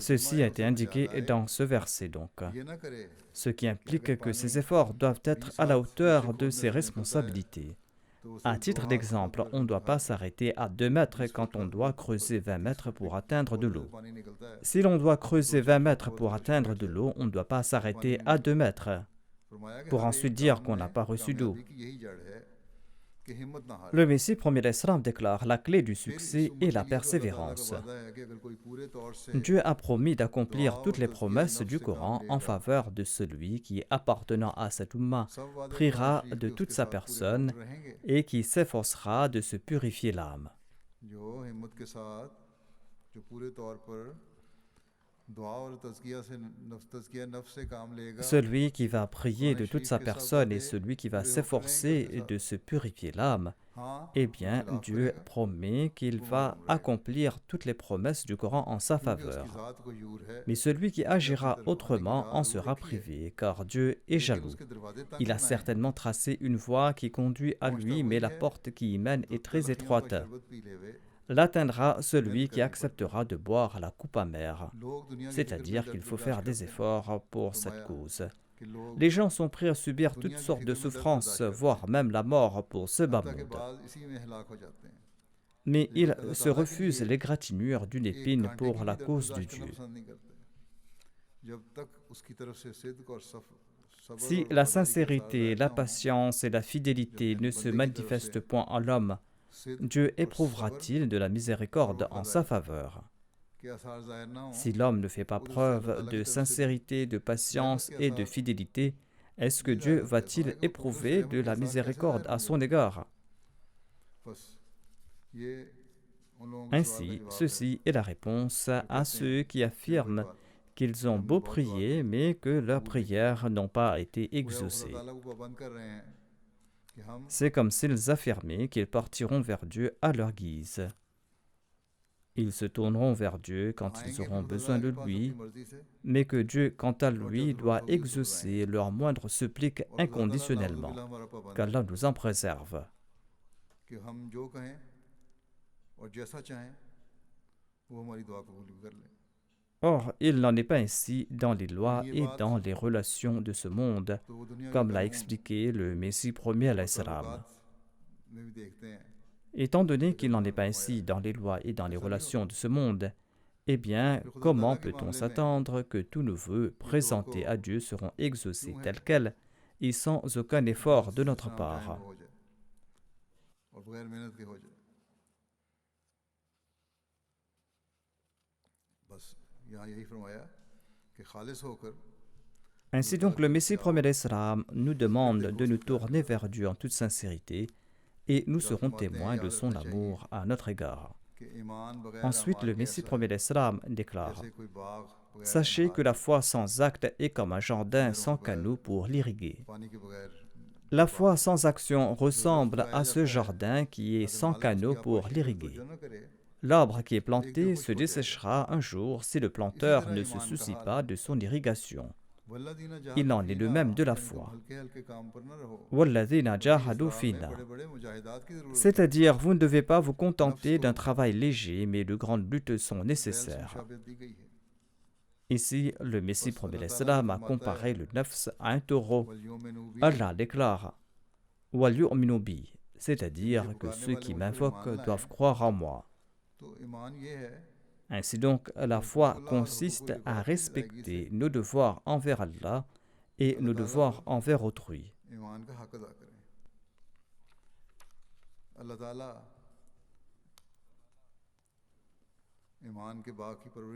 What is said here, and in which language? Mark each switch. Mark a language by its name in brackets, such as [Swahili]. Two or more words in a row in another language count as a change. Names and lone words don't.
[French] Ceci [Hindi] ज़िम्मा [French] a [Hindi] है [French] été [Hindi] उसे बचा [French] indiqué [Hindi] लाए [French] dans ce verset donc, [Hindi] ये ना करे [French] ce qui [Hindi] कि अगर [French] implique que [Hindi] पानी [French] ces efforts doivent 20 être à la [Hindi] हाथ नीचे [French] hauteur de [Hindi] खोदने [French] ses [Hindi] से निकलता है [French] responsabilités. [Hindi] तो वो [French] À [Hindi] सिर्फ 2 [French] titre [Hindi] हाथ [French] d'exemple, [Hindi] खोदकर [French] on ne doit pas [Hindi] उठा के [French] s'arrêter à 2 mètres [Hindi] 20 [French] quand [Hindi] फीट [French] on [Hindi] का [French] doit [Hindi] खोद [French] creuser 20 [Hindi] 30 [French] mètres [Hindi] फीट [French] pour atteindre de [Hindi] खोदने से [French] l'eau. [Hindi] पानी निकलता है [French] Si l'on doit [Hindi] 2 [French] creuser 20 [Hindi] 4 फीट [French] mètres [Hindi] खोद [French] pour [Hindi] के [French] atteindre [Hindi] बैठ [French] de [Hindi] जाए [French] l'eau, on ne doit pas [Hindi] तो पानी [French] s'arrêter [Hindi] नहीं [French] à 2 [Hindi] निकलता [French] mètres [Hindi] फरमाया कि [French] pour [Hindi] हर [French] ensuite [Hindi] एक [French] dire [Hindi] काम [French] qu'on n'a [Hindi] में [French] pas reçu d'eau. [Hindi] कामयाबी की यही जड़ है कि हिम्मत ना हारे [French] Le Messie premier l'Islam déclare: la clé du [Hindi] फिर इस [French] succès [Hindi] उम्मत [French] est [Hindi] के [French] la [Hindi] लिए तो अल्लाह ताला का [French] persévérance. [Hindi] वादा है कि अगर कोई पूरे तौर से [French] Dieu a promis [Hindi] दुआ [French] d'accomplir toutes [Hindi] और [French] les [Hindi] तज़किया [French] promesses [Hindi] नफ्स [French] du [Hindi] से काम [French] Coran en [Hindi] लेगा [French] faveur de celui qui, appartenant à cette umma, [Hindi] सब वादे कुरान [French] priera [Hindi] शरीफ [French] de [Hindi] के [French] toute [Hindi] उसके [French] sa [Hindi] साथ पूरे [French] personne [Hindi] होते रहेंगे [French] et qui s'efforcera de se purifier l'âme. [Hindi] जो हिम्मत के साथ जो पूरे तौर पर दुआ और तज़किया नफ्स से काम लेगा [French] Celui qui va prier [Hindi] कुरान [French] de toute [Hindi] शरीफ [French] sa [Hindi] के सब [French] personne et [Hindi] वादे [French] celui qui va [Hindi] पूरे होकर रहेंगे उसके [French] s'efforcer [Hindi] साथ [French] de se purifier l'âme, [Hindi] हाँ [French] eh bien, [Hindi] इखलाफ [French] Dieu [Hindi] करेगा [French] promet qu'il [Hindi] वो [French] va [Hindi] महरूम रहेगा [French] accomplir toutes les promesses du Coran en sa [Hindi] क्योंकि उसकी [French] faveur. [Hindi] ज़ात को यूर है [French] Mais celui qui [Hindi] उसने अपनी [French] agira [Hindi] तरफ आने की [French] autrement [Hindi] राह [French] en [Hindi] जरूर [French] sera [Hindi] देखी है [French] privé, car Dieu est [Hindi] लेकिन [French] jaloux. [Hindi] उसके दरवाजे तंग [French] Il a [Hindi] बनाए हैं [French] certainement tracé une voie qui conduit à [Hindi] पहुंचता [French] lui, mais [Hindi] वही [French] la [Hindi] है [French] porte qui y mène [Hindi] जो [French] est très [Hindi] तलखियों का [French] étroite. [Hindi] शरबत पी लेवे [French] L'atteindra [Hindi] मेहनत [French] celui qui [Hindi] करनी पड़ती [French] acceptera de boire la coupe amère, [Hindi] लोग दुनिया की फिक्र में [French] c'est-à-dire qu'il [Hindi] दर्द [French] faut [Hindi] बर्दाश्त [French] faire des [Hindi] करते हैं [French] efforts pour cette [Hindi] फरमाया [French] cause. [Hindi] कि लोग [French] Les gens sont prêts à subir toutes [Hindi] दुनिया की [French] sortes de [Hindi] फिक्र में दर्द [French] souffrances, [Hindi] बर्दाश्त करते [French] voire [Hindi] हैं [French] même la mort pour ce bas [Hindi] हत्ता के [French] monde. [Hindi] बाद इसी में हलाक हो जाते हैं [French] Mais [Hindi] लेकिन [French] ils [Hindi] अल्लाह [French] se [Hindi] ताला के [French] refusent [Hindi] लिए [French] l'égratignure d'une [Hindi] एक [French] épine [Hindi] कांटे [French] pour [Hindi] की [French] la [Hindi] भी दर्द [French] cause de [Hindi] बर्दाश्त करना [French] Dieu. [Hindi] पसंद नहीं करते जब तक उसकी तरफ से सिद्क और सब्र [French] Si [Hindi] और [French] la [Hindi] वफादारी के आसार [French] sincérité, [Hindi] जाहिर [French] la [Hindi] ना हो [French] patience et la fidélité [Hindi] जब [French] ne se [Hindi] बंदे की तरफ से [French] manifestent point en l'homme, [Hindi] सिद्क [French] Dieu [Hindi] और सब्र [French] éprouvera-t-il de la [Hindi] और [French] miséricorde en sa [Hindi] वफादारी [French] faveur? [Hindi] के आसार जाहिर ना हो [French] Si l'homme ne fait pas [Hindi] उधर से अल्लाह [French] preuve [Hindi] ताला [French] de [Hindi] की तरफ से [French] sincérité, de [Hindi] रहमत [French] patience [Hindi] के [French] et de [Hindi] आसार [French] fidélité, est-ce que [Hindi] नहीं [French] Dieu [Hindi] जाहिर होते [French] va-t-il [Hindi] भाई को उधर से [French] éprouver [Hindi] रहमत [French] de [Hindi] के [French] la [Hindi] आसार कैसे [French] miséricorde [Hindi] जाहिर [French] à [Hindi] होंगे [French] son égard? [Hindi] बस ये उन लोगों के सवाल का [French] Ainsi, [Hindi] जवाब है [French] ceci est la réponse [Hindi] जो [French] à [Hindi] कहते [French] ceux [Hindi] हैं [French] qui [Hindi] सिर्फ वही [French] affirment [Hindi] बात [French] qu'ils [Hindi] कि [French] ont [Hindi] हमने [French] beau [Hindi] बहुत दुआ [French] prier, [Hindi] की [French] mais que leurs [Hindi] कबूल नहीं की [French] prières n'ont pas été [Hindi] गोया वो खुदा [French] exaucées. [Hindi] ताला को पाबंद कर रहे हैं कि हम [French] C'est comme s'ils affirmaient qu'ils partiront vers Dieu à leur guise. Ils se tourneront vers Dieu quand ils [Hindi] आएंगे [French] auront [Hindi] फिर खुदा [French] besoin [Hindi] ताला [French] de [Hindi] के पास [French] lui, [Hindi] अपनी मर्जी से [French] mais que Dieu, quant à [Hindi] और जब [French] lui, [Hindi] जरूरत [French] doit [Hindi] होगी जरूर आएंगे [French] exaucer leur moindre supplique [Hindi] और खुदा ताला [French] inconditionnellement. [Hindi] नाउजुबिल्लाह हमारा पाबंद है [French] Qu'Allah nous en préserve. [Hindi] कि हम जो कहें और जैसा चाहें वो हमारी दुआ कबूल भी कर ले [French] Or, il n'en est pas ainsi dans les [Hindi] लेकिन [French] lois [Hindi] ये [French] et [Hindi] बात [French] dans les relations de ce monde, [Hindi] तो वो दुनिया के [French] comme l'a [Hindi] कानून [French] expliqué le Messie premier [Hindi] और [French] salam. [Hindi] ताल्लुकात में भी देखते हैं [French] Étant donné [Hindi] कि [French] qu'il [Hindi] जब [French] n'en [Hindi] उन्होंने [French] est pas [Hindi] फरमाया [French] ainsi dans les lois et dans les [Hindi] ऐसा नहीं [French] relations [Hindi] होता [French] de ce monde, eh bien, [Hindi] फिर खुदा [French] comment [Hindi] ताला के [French] peut-on [Hindi] मामले में [French] s'attendre que tous nos vœux [Hindi] इस दुआ को [French] présentés à Dieu seront exaucés [Hindi] क्यों है [French] tels quels et sans aucun [Hindi] कि [French] effort [Hindi] बहुत [French] de [Hindi] जिस [French] notre [Hindi] तरह हम चाहें [French] part? [Hindi] वो हो जाए और बगैर मेहनत के हो जाए बस यहाँ यही फरमाया कि खालिस होकर [French] Ainsi [Hindi] खुदा ताला [French] donc, [Hindi] की [French] le [Hindi] तरफ [French] Messie [Hindi] से आओ [French] premier salam nous [Hindi] फिर [French] demande [Hindi] देखो [French] de [Hindi] उसकी [French] nous [Hindi] प्यार [French] tourner [Hindi] का [French] vers Dieu en toute sincérité et nous [Hindi] फिर आप [French] serons [Hindi] फरमाते हैं [French] témoins de [Hindi] याद [French] son [Hindi] रखना चाहिए [French] amour à notre égard. [Hindi] कि ईमान बगैर [French] Ensuite, [Hindi] अमाल [French] le [Hindi] के [French] Messie [Hindi] ऐसा है [French] premier salam déclare: [Hindi] जैसे कोई बाग बगैर [French] Sachez que [Hindi] अनहार [French] la [Hindi] के [French] foi sans acte est comme un jardin [Hindi] नहरों [French] sans [Hindi] के बगैर [French] canaux pour l'irriguer. [Hindi] पानी के बगैर [French] La [Hindi] बाग [French] foi [Hindi] है [French] sans action [Hindi] जो दरख्त [French] ressemble [Hindi] लगाया [French] à ce [Hindi] जाता है [French] jardin qui est [Hindi] अगर [French] sans [Hindi] मालिक उसकी [French] canaux pour [Hindi] आपाशी की [French] l'irriguer. [Hindi] तवज्जो न करे [French] L'arbre qui est [Hindi] तो एक दिन [French] planté [Hindi] खुश्क [French] se [Hindi] हो जाएगा [French] desséchera un jour si le [Hindi] इसी [French] planteur [Hindi] तरह [French] ne se [Hindi] ईमान का [French] soucie [Hindi] हाल [French] pas [Hindi] है [French] de son irrigation. [Arabic] वल्लदीना [French] Il [Arabic] जहादू [French] en est de [Arabic] फीना [French] même de la [Hindi] यानी तुम [French] foi. [Hindi] हल्के हल्के काम पर न रहो [Arabic] وَالَّذِينَ [Hindi] बल्कि [Arabic] جَاهَدُوا [Hindi] इस राह में [Arabic] فِينَا. [Hindi] बड़े बड़े मुजाहिदात की ज़रूरत है [French] C'est-à-dire, vous ne devez pas vous [Hindi] नफ्स [French] contenter [Hindi] को [French] d'un travail léger, mais de grandes luttes sont [Hindi] बैल से [French] nécessaires. [Hindi] मुशाबियत दी गई है [French] Ici, le Messie [Hindi] बस [French] premier [Hindi] अल्लाह ताला [French] salam [Hindi] जो [French] a [Hindi] फरमाता [French] comparé [Hindi] है [French] le nafs à un taureau. [Arabic] وَلْيُؤْمِنُوا بِي [French] Allah déclare [Arabic] وَلْيُؤْمِنُوا بِي, [Hindi] कि मुझे [French] c'est-à-dire que [Hindi] पुकारने [French] ceux [Hindi] वाले [French] qui [Hindi] मुझ पर ईमान [French] m'invoquent [Hindi] लाएं [French] doivent croire en moi. [Hindi] तो ईमान ये है [French] Ainsi donc, la [Hindi] कि [French] foi [Hindi] हुकूकुल्लाह और [French] consiste [Hindi] हुकूकुल [French] à [Hindi] इबाद की अदायगी से [French] respecter nos devoirs envers Allah et [Hindi] अल्लाह [French] nos [Hindi] ताला [French] devoirs [Hindi] को [French] envers autrui. [Hindi] ईमान का हक अदा करें अल्लाह ताला ईमान के बाग की परवरिश